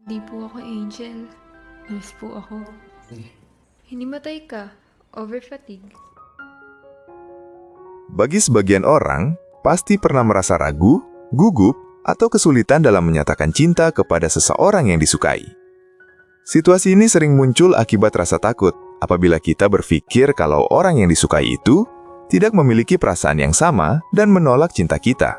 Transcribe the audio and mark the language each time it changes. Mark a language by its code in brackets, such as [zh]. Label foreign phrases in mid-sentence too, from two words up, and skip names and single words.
[tl] Di po ako, Angel. Nurse po ako. Hinimatay ka. [en] Over fatigue. [id] Bagi sebagian orang, pasti pernah merasa ragu, gugup, atau kesulitan dalam menyatakan cinta kepada seseorang yang disukai. Situasi ini sering muncul akibat rasa takut apabila kita berpikir kalau orang yang disukai itu tidak memiliki perasaan yang sama dan menolak cinta kita.